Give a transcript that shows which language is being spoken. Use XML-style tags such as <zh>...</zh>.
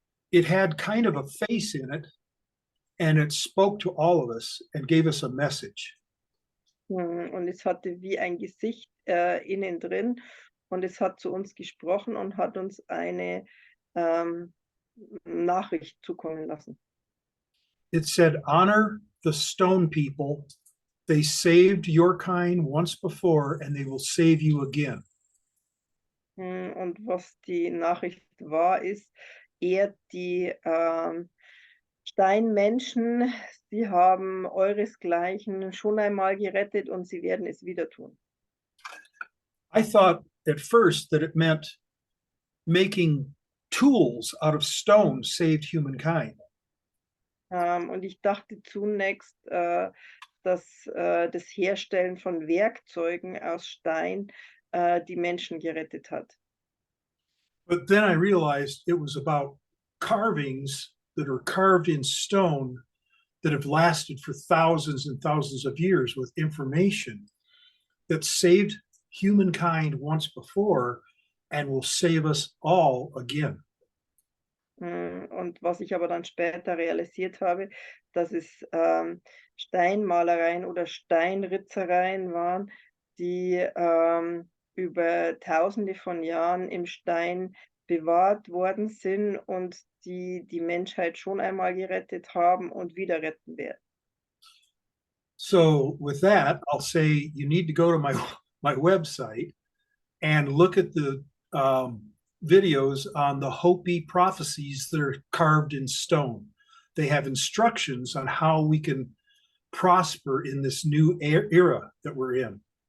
<en>It had kind of a face in it, and it spoke to all of us and gave us a message.</en> <de>Und es hatte wie ein Gesicht innen drin und es hat zu uns gesprochen und hat uns eine Nachricht zukommen lassen.</de> <en>It said, honor the stone people. They saved your kind once before, and they will save you again.</en> <de>Und was die Nachricht war, ist, ehrt die Steinmenschen, sie haben euresgleichen schon einmal gerettet und sie werden es wieder tun.</de> <en>I thought at first that it meant making tools out of stone saved humankind.</en> <de>Und ich dachte zunächst, dass das Herstellen von Werkzeugen aus Stein die Menschen gerettet hat.</de> <en>But then I realized it was about carvings that are carved in stone that have lasted for thousands and thousands of years with information that saved humankind once before and will save us all again.</en> <de>Und was ich aber dann später realisiert habe, dass es Steinmalereien oder Steinritzereien waren, die über Tausende von Jahren im Stein bewahrt worden sind und die die Menschheit schon einmal gerettet haben und wieder retten werden.</de> <en>So with that, I'll say you need to go to my my website and look at the videos on the Hopi prophecies that are carved in stone. They have instructions on how we can prosper in this new era that we're in.</en>